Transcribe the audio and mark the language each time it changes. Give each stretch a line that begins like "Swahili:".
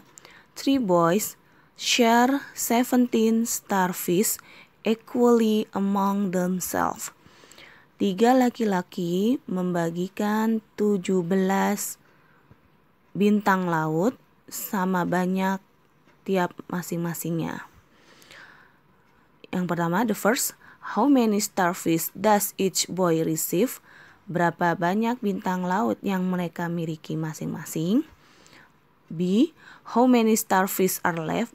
English: 3 boys share 17 starfish equally among themselves.
Indonesian: 3 laki-laki membagikan 17 bintang laut sama banyak tiap masing-masingnya. Yang pertama,
English: the first, how many starfish does each boy receive?
Indonesian: Berapa banyak bintang laut yang mereka miliki masing-masing?
English: B, how many starfish are left?